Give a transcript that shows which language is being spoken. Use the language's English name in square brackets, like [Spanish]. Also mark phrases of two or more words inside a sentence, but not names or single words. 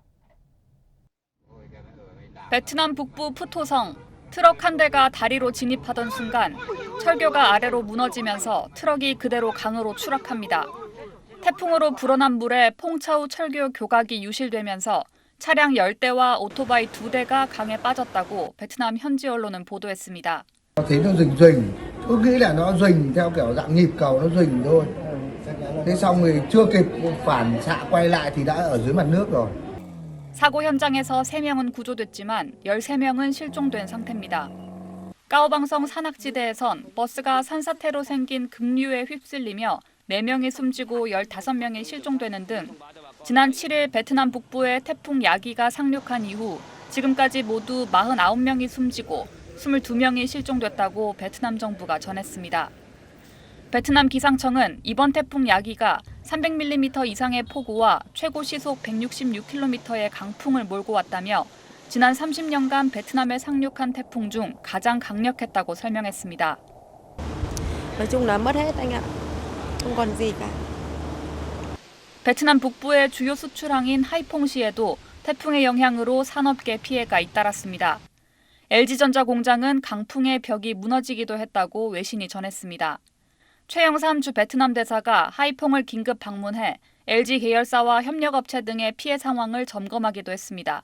[Korean] 베트남 북부 푸토성, 트럭 한 대가 다리로 진입하던 순간 철교가 아래로 무너지면서 트럭이 그대로 강으로 추락합니다. 태풍으로 불어난 물에 퐁차우 철교 교각이 유실되면서 차량 10대와 오토바이 2대가 강에 빠졌다고 베트남 현지 언론은 보도했습니다. [Vietnamese] Thì nó rình, cứ nghĩ là nó rình theo kiểu dạng nhịp cầu nó rình thôi. Thế xong rồi chưa kịp phản xạ quay lại thì đã ở dưới mặt nước rồi. [Korean] 사고 현장에서 3명은 구조됐지만 13명은 실종된 상태입니다. 까오방성 산악지대에선 버스가 산사태로 생긴 급류에 휩쓸리며 4명이 숨지고 15명이 실종되는 등 지난 7일 베트남 북부에 태풍 야기가 상륙한 이후 지금까지 모두 49명이 숨지고 22명이 실종됐다고 베트남 정부가 전했습니다. 베트남 기상청은 이번 태풍 야기가 300mm 이상의 폭우와 최고 시속 166km의 강풍을 몰고 왔다며 지난 30년간 베트남에 상륙한 태풍 중 가장 강력했다고 설명했습니다. [Vietnamese] Nói chung là mất hết anh ạ. Không còn gì cả. [Korean] 베트남 북부의 주요 수출항인 하이퐁시에도 태풍의 영향으로 산업계 피해가 잇따랐습니다. LG전자 공장은 강풍에 벽이 무너지기도 했다고 외신이 전했습니다. 최영삼 주 베트남 대사가 하이퐁을 긴급 방문해 LG 계열사와 협력업체 등의 피해 상황을 점검하기도 했습니다.